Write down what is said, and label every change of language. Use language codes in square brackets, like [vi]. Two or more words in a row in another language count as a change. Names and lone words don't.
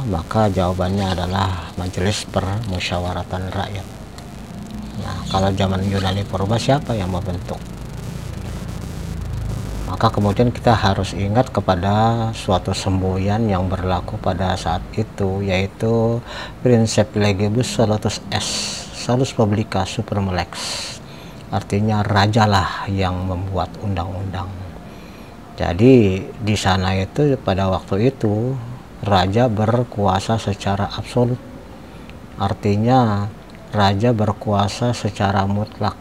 [id] Maka jawabannya adalah Majelis Permusyawaratan Rakyat. Nah, kalau zaman Yunani purba siapa yang membentuk? Maka kemudian kita harus ingat kepada suatu semboyan yang berlaku pada saat itu, yaitu prinsip [la] legibus solutus est, salus publica superum lex. [id] Artinya rajalah yang membuat undang-undang. Jadi di sana itu pada waktu itu raja berkuasa secara absolut. Artinya raja berkuasa secara mutlak.